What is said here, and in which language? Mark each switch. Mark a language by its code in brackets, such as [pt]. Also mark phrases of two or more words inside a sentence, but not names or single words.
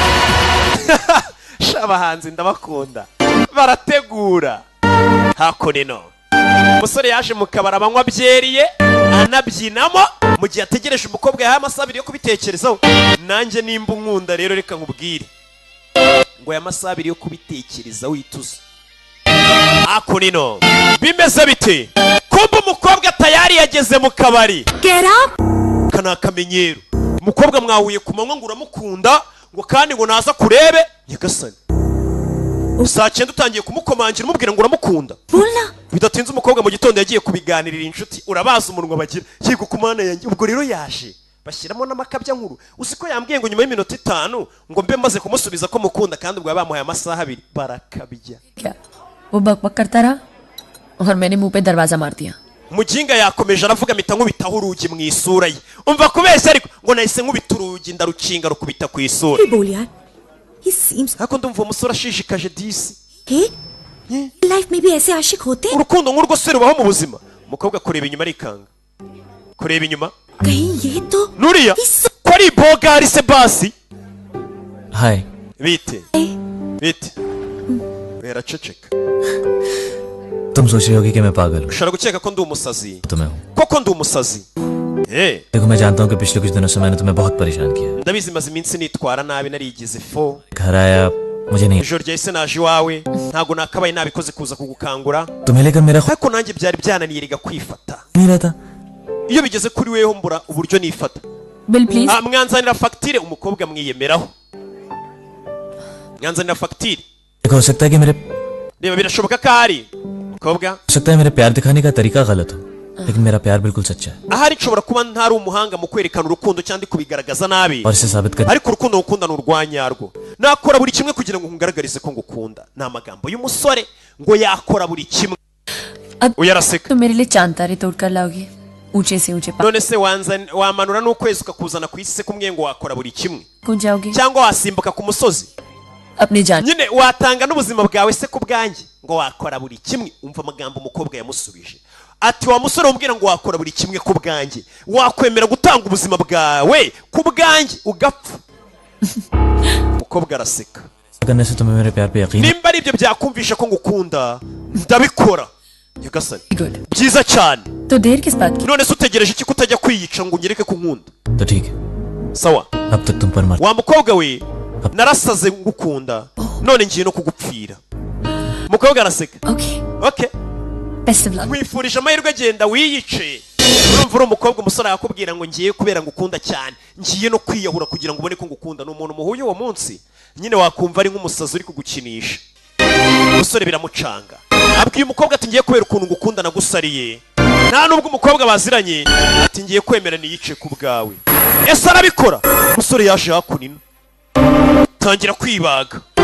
[rw] shabahanzi ndabakunda barategura hakonino umusore yaje mu kabara abanywa byeriye anabyinamo mu gihe ategereje umukobwa yahaye amasaha 2 yo kubitekerezaho nanjye nimba unkunda rero reka nkubwire ngo aya masaha 2 yo kubitekerezaho ituze hakonino bimeze bite kumba umukobwa tayari yageze mu kabari [en] Get up [rw] kana kamenyero umukobwa mwahuye ku manywa ngo uramukunda ngo kandi ngo naza kurebe nyagasani saa 9 utangiye kumukomangira umubwira ngo uramukunda [hi] बोलना [rw] bidatinze umukobwa mu gitondo yagiye kubiganirira inshuti urabaza umunwa bagira yego kumana yanjye ubwo rero yaje bashyiramo n'amakabya nkuru usiko yambwiye ngo nyuma y'iminota 5 ngo mbe maze kumusubiza ko mukunda kandi ubwo bamuhaye amasaha 2 barakabya [hi] क्या वो बकबक करता रहा और मैंने मुंह पे दरवाजा मार दिया [rw] Mujinga yakomeje aravuga mita nkubitaho urugi mu isura ye umva kubeshya ariko ngo nahise nkubita urugi ndarukinga rukubita ku isura [hi] बोल यार [en] he seems [rw] hako ndumva umusore ashishikaje disi [hi] hey लाइफ में भी ऐसे आशिक होते हैं [rw] urukundo nk'urwo se rubaho mu buzima umukobwa kureba inyuma arikanga kureba inyuma [hi] कहीं ये तो [rw] nuriya ko ari bogari se basi [hi] हाय [rw] bite yaraceceka [hi] तुम सोच रही होगी कि मैं पागल हूँ [rw] ushobora gukeka ko ndi umusazi [hi] तुम्हें हूँ [rw] koko ndi umusazi [hi] देखो मैं जानता हूँ कि पिछले कुछ दिनों से मैंने तुम्हें बहुत परेशान किया [rw] ndabizi maze iminsi nitwara nabi narigize fo [hi] घर आया मुझे नहीं [rw] ijoro ryahise naje iwawe ntago nakabaye nabikoze kuza kugukangura [hi] तुम्हें लेकर मेरा [rw] ariko nanjye byari byananiye riga kwifata [hi] नहीं रहता [rw] iyo bigeze kuri weho mbura uburyo nifata [en] Bill please [rw] mwanzanira fagitire umukobwa mwiyemeraho mwanzanira fagitire [hi] देखो हो सकता है कि मेरे [rw] reba birashoboka ko ari umukobwa [hi] हो सकता है मेरे प्यार दिखाने का तरीका गलत हो लेकिन मेरा प्यार बिल्कुल सच्चा है [rw] ahari nshobora kuba ntari umuhanga mu kwerekana urukundo cyangwa kubigaragaza nabi [hi] और इसे साबित कर [rw] ariko urukundo ngukunda ni urwanyarwo nakora buri kimwe kugira ngo nkugaragarize ko ngukunda ni amagambo y'umusore ngo yakora buri kimwe uyaraseka [hi] तो मेरे लिए चांद तारे तोड़ कर लाओगे ऊंचे से ऊंचे [rw] none se wamanura n'ukwezi ukakuzana ku isi se kumwe ngo wakora buri kimwe [hi] कौन जाओगे [rw] cyangwa wasimbuka ku musozi [hi] अपनी जान [rw] nyine watanga n'ubuzima bwawe se ku bwanjye ngo wakora buri kimwe umva amagambo umukobwa yamusubije ati wa musore umbwira ngo wakora buri kimwe ku bwanjye wakwemera gutanga ubuzima bwawe ku bwanjye ugapfa umukobwa araseka [hi] करने से तुम्हें मेरे प्यार पे यकीन [rw] nimba ari ibyo byakumvisha ko ngukunda ndabikora nyagasani byiza cyane [hi] तो देर किस बात की [rw] none se utegereje iki kutajya kwiyica ngo unyereke ko nkunda [hi] तो ठीक है [rw] sawa [hi] अब तक तुम पर मर [rw] wa mukobwa we narasaze ngukunda none ngiye no kugupfira umukobwa araseka okay [en] best of luck [rw] nkwifurije amahirwe genda wiyice urumva uri umukobwa umusore yakubwira ngo ngiye kubera ngukunda cyane ngiye no kwiyahura kugira ngo ubone ko ngukunda ni umuntu muhuye uwo munsi nyine wakumva ari nk'umusazi uri kugukinisha umusore biramucanga abwiye umukobwa ati ngiye kubera ukuntu ngukunda nagusariye nta nubwo umukobwa baziranye ati ngiye kwemera niyice ku bwawe ese arabikora umusore yaje hakunina tangira kwibaga